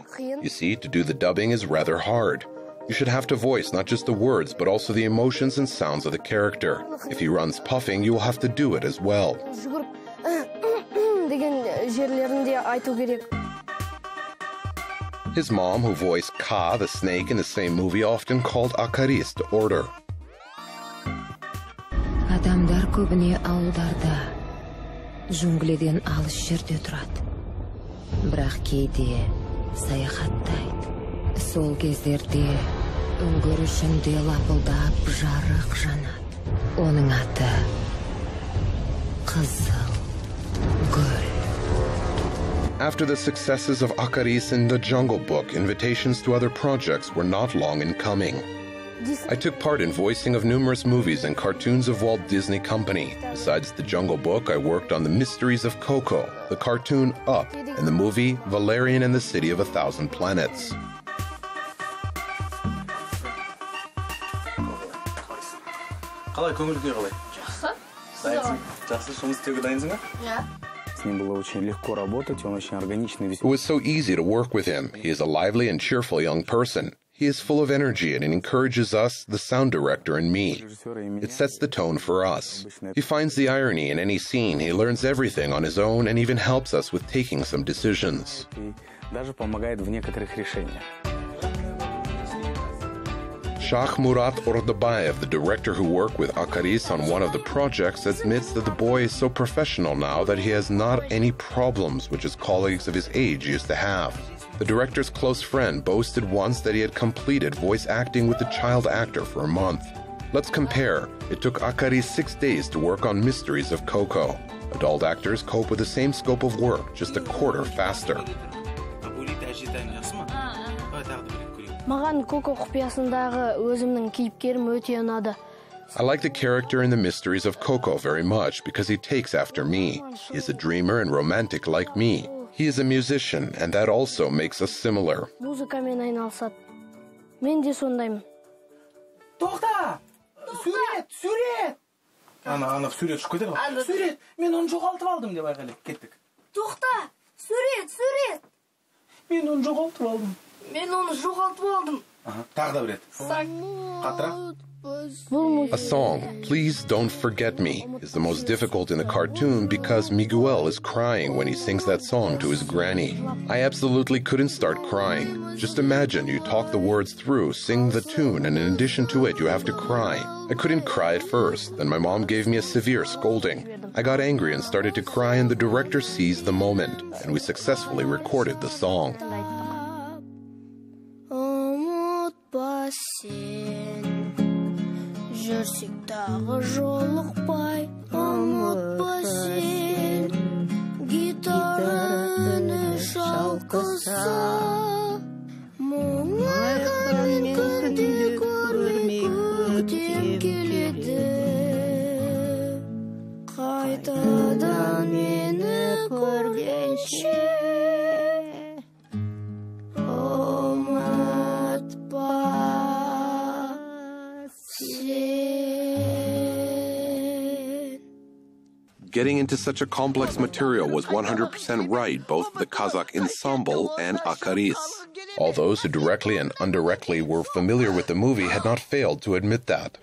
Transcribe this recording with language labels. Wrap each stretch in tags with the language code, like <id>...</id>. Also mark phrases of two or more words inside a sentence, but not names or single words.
<en>You see, to do the dubbing is rather hard. You should have to voice not just the words, but also the emotions and sounds of the character. If he runs puffing, you will have to do it as well. His mom, who voiced Ka, the snake in the same movie, often called Akaris to order.</en> <kk>Адамдар көбіне ауылдарда, жунгледен алыс жерде тұрады. Бірақ кейде саяхаттайды. Сол кездерде үңгір ішінде лапылдап жарық жанады. Оның аты Қызыл Гүл.</kk> <en>After the successes of Akaris in The Jungle Book, invitations to other projects were not long in coming. I took part in voicing of numerous movies and cartoons of Walt Disney Company. Besides The Jungle Book, I worked on The Mysteries of Coco, the cartoon Up, and the movie Valerian and the City of a Thousand Planets.</en> <kk>Қалай көңіл-күй қалай? Жақсы. Дайынсың? Жақсы, жұмыс істеуге дайынсың ба? Иә.</kk> <ru>С ним было очень легко работать, он очень органичный,</ru> <en>It was so easy to work with him. He is a lively and cheerful young person. He is full of energy and encourages us, the sound director and me. It sets the tone for us. He finds the irony in any scene. He learns everything on his own and even helps us with taking some decisions.</en> <ru>даже помогает в некоторых решениях.</ru> <en>Shah Murat Ordabayev, the director who worked with Akaris on one of the projects, admits that the boy is so professional now that he has not any problems which his colleagues of his age used to have. The director's close friend boasted once that he had completed voice acting with the child actor for a month. Let's compare. It took Akaris 6 days to work on Mysteries of Coco. Adult actors cope with the same scope of work, just a quarter faster.</en> <kk>Маған Коко құпиясындағы өзімнің кейіпкерім өте ұнады.</kk> <en>I like the character in the Mysteries of Coco very much because he takes after me. He is a dreamer and romantic like me. He is a musician, and that also makes us similar.</en> <kk>Музыкамен айналысады. Мен де сондаймын. Тоқта! Сурет! Ана сурет шығып кетеді ғой. Сурет! Мен оны жоғалтып алдым деп айқайлап кеттік. Тоқта! Сурет! Мен оны жоғалтып алдым. Тағы да бір рет. Қаттырақ.</kk> <en>A song, Please Don't Forget Me, is the most difficult in the cartoon because Miguel is crying when he sings that song to his granny. I absolutely couldn't start crying. Just imagine you talk the words through, sing the tune, and in addition to it, you have to cry. I couldn't cry at first, then my mom gave me a severe scolding. I got angry and started to cry, and the director seized the moment, and we successfully recorded the song.</en> <kk>Жүрсек тағы жолықпай, ұмытпа сен, гитара үні шалқыса, мұңайған күнде көрмей көктем келеді, қайтадан мені көргенше, ұмытпа.</kk> <en>Getting into such a complex material was 100% right, both the Kazakh ensemble and Akaris. All those who directly and indirectly were familiar with the movie had not failed to admit that.</en>